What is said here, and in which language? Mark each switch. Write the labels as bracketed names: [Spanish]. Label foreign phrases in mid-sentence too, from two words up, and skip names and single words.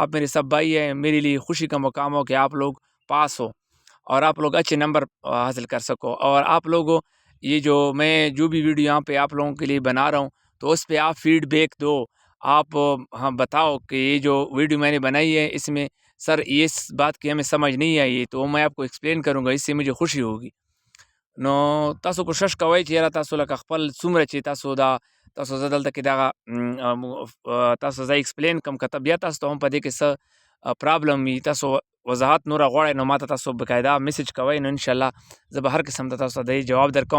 [Urdu] آپ میرے سب بھائی ہیں، میرے لیے خوشی کا مقام ہو کہ آپ لوگ پاس ہو اور آپ لوگ اچھے نمبر حاصل کر سکو. اور آپ لوگوں یہ جو میں جو بھی ویڈیو یہاں پہ آپ لوگوں کے لیے بنا رہا ہوں تو اس پہ آپ فیڈ بیک دو. آپ ہاں بتاؤ کہ یہ جو ویڈیو میں نے بنائی ہے اس میں سر اس بات کی ہمیں سمجھ نہیں آئی ہے تو میں آپ کو ایکسپلین کروں گا، اس سے مجھے خوشی ہوگی. [Pashto] نو تاسو کوشش کوئ چې یاره تاسو لکه خپل څومره چې تاسو زه دلته کې دغه تاسو زه ایکسپلین کوم که بیا تاسو ته هم په دې کې څه پرابلم وي، تاسو وضاحت نوره غواړئ نو ما ته تاسو بقاعده میسج کوئ، نو انشاءالله زه به هر قسم ته تاسو ته د جواب درکوم.